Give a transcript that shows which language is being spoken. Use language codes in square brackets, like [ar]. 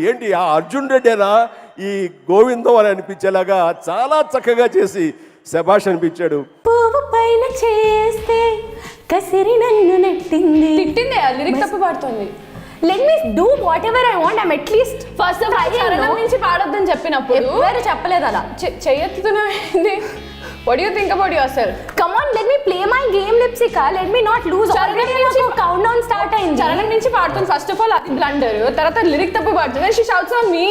[te] ఏంటి ఆ అర్జున్ రెడ్డేనా ఈ గోవిందం అని అనిపించేలాగా చాలా చక్కగా చేసి శభాష్ అనిపించాడు. పువ్వు పైన చేస్తే కసిరి నన్ను నెట్టింది, తిట్టిందే లిరిక్ తప్పు పాడుతుంది. [en] Let me do whatever I want. I'm at least first of all [te] చరణం నుంచి పాడొద్దని చెప్పినప్పుడు ఎవరు చెప్పలేదు అలా. చెయ్యెత్తుతున్నావు. [en] What do you think about yourself? Come on, let me play my game, Lipsika. Let me not lose. [te] Already నాకు countdown start అయింది. చరణం నుంచి పాడుతుంది. [en] first of all [te] అది బ్లండర్, తర్వాత లిరిక్ తప్పు పాడుతుంది. [en] She shouts on me.